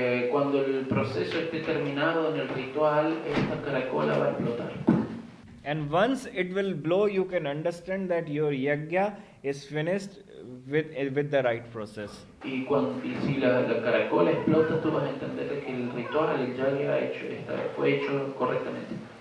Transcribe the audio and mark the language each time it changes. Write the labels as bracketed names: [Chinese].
[Spanish] Cuando el proceso esté terminado en el ritual, esta caracola va a explotar. [English] And once it will blow, you can understand that your yagya is finished with the right process. [Spanish] Y si la caracola explota, tú vas a entender que el ritual, el yagya fue hecho correctamente.